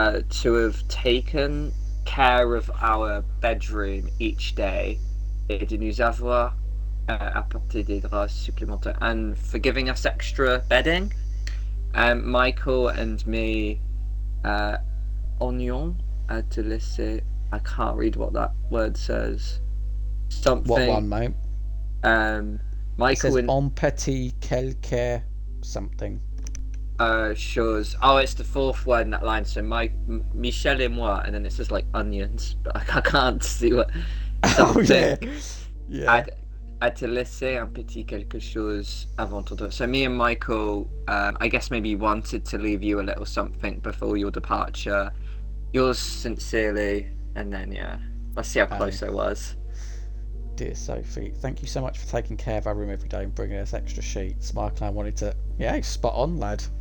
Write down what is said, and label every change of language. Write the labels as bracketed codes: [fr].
[en] To have taken care of our bedroom each day, [fr] et de nous avoir apporté des draps supplémentaires, [en] and for giving us extra bedding. Michael and me, [fr] oignon à te laisser. [en] I can't read what that word says. Something. What one, mate? It Michael says and [fr] en petit quelque [en] something. shows. Oh, it's the fourth word in that line. So [fr] Michel et moi, [en] and then it says like onions, but I can't see what. Oh yeah. Something. Yeah. [fr] À te laisser un petit quelque chose avant ton. [en] So me and Michael, I guess maybe wanted to leave you a little something before your departure. Yours sincerely, and then yeah, let's see how close I was. Dear Sophie, thank you so much for taking care of our room every day and bringing us extra sheets. Michael and I wanted to... Yeah, spot on, lad.